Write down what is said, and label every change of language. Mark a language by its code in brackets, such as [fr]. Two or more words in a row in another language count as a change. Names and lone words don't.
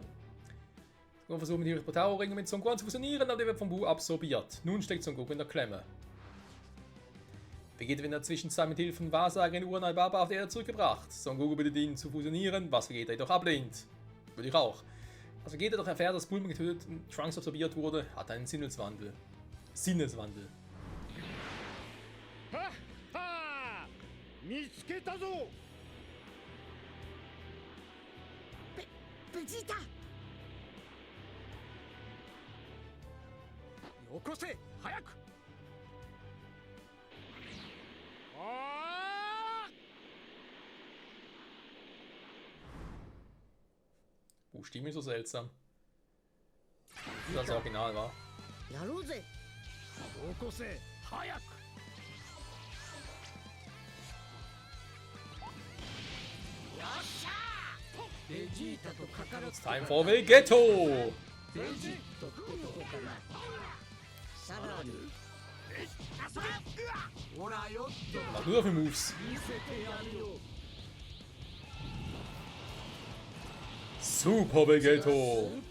[de] Wir versuchen die Protaro-Ringe mit Son Gohan zu fusionieren, aber der wird vom Bu absorbiert. Nun steckt Son Goku in der Klemme. Vegeta wird in der Zwischenzeit mit Hilfe von Wahrsagerin Uranai Baba auf die Erde zurückgebracht. Son Goku bittet ihn zu fusionieren, was Vegeta jedoch ablehnt. Würde ich auch. Als Vegeta doch erfährt, dass Bulma getötet und Trunks absorbiert wurde, hat er einen Sinneswandel. Vegeta! [ja] よこせ早く [de] Oh, Stimme ist so seltsam. Das das Original war. [ja] やろうぜよこせ早く [en] It's time for Vegeto! [de] Was nur für Moves? Super Vegeto!